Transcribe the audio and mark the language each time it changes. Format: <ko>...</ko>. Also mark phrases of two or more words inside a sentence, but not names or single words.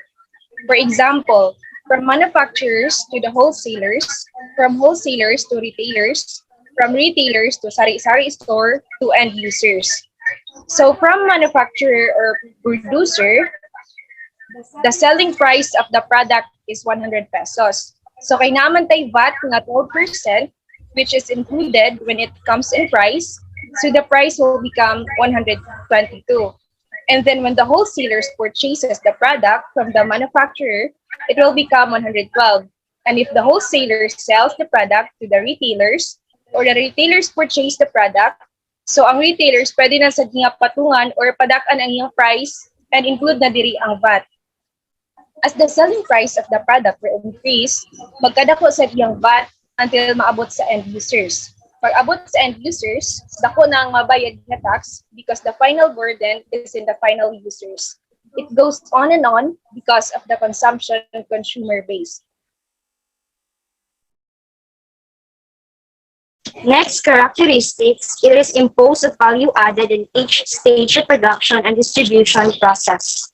<en>For example, from manufacturers to the wholesalers, from wholesalers to retailers, from retailers to sari-sari store to end users. So from manufacturer or producer, the selling price of the product is 100 pesos.</en> <hil>So kay naman tay VAT nga 12%,</hil> <en>which is included when it comes in price, so the price will become 122. And then when the wholesalers purchases the product from the manufacturer, it will become 112. And if the wholesaler sells the product to the retailers, or the retailers purchase the product,</en> <hil>so ang</hil> <en>retailers</en> <hil>pwede na sa nga patungan</hil> <en>or</en> <hil>padak-an ang iyang</hil> <en>price and include</en> <hil>na diri ang</hil> <en>VAT. As the selling price of the product will increase,</en> <hil>magkadako sa iyang VAT until maabot sa</hil> <en>end users.</en> <hil>Pag abot sa</hil> <en>end users,</en> <hil>dako na ang mabayad na</hil> <en>tax because the final burden is in the final users. It goes on and on because of the consumption and consumer base. Next characteristics, it is imposed a value added in each stage of production and distribution process.</en>